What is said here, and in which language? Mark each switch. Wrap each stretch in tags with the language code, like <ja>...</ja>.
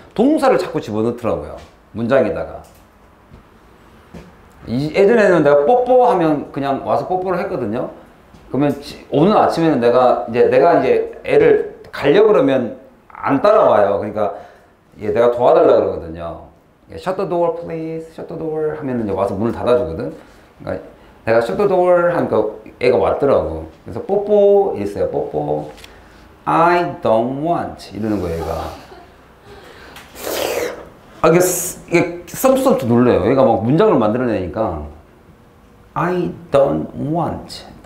<ko>동사를 자꾸 집어넣더라고요. 문장에다가. 예전에는 내가 뽀뽀하면 그냥 와서 뽀뽀를 했거든요. 그러면 오늘 아침에는 내가 이제 애를 가려고 그러면 안 따라와요. 그러니까 내가 도와달라 그러거든요.</ko> <en>Shut the door please, shut the door</en> <ko>하면 이제 와서 문을 닫아주거든. 그러니까 내가</ko> <en>shut the door</en> <ko>하니까 애가 왔더라고. 그래서 뽀뽀 있어요. 뽀뽀.</ko> <en>I don't want</en> <ko>이러는 거예요, 얘가. 이게 썸투썸투 놀래요. 얘가 막 문장을 만들어내니까</ko> <en>I don't want.</en>